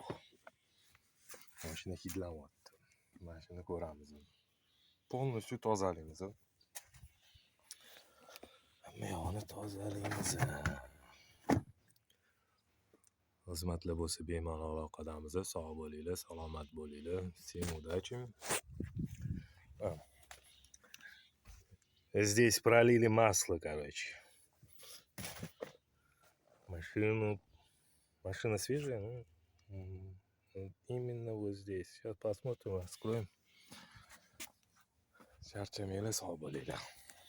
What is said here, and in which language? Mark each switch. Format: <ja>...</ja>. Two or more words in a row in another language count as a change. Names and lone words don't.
<uz>Mashina hidlanyapti. Mana shuni ko'ramiz. Polностью tozalaymiz. Hamma yog'ini tozalaymiz. Xizmatlar bo'lsa bemalol aloqadamiz. Sog' bo'linglar, salomat bo'linglar.</uz> <ru>Всем удачи. Здесь пролили масло, короче. Машина свежая, ну, именно вот здесь. Сейчас посмотрим, раскроем.</ru> <uz>Charchamaylar, sog' bo'linglar.</uz>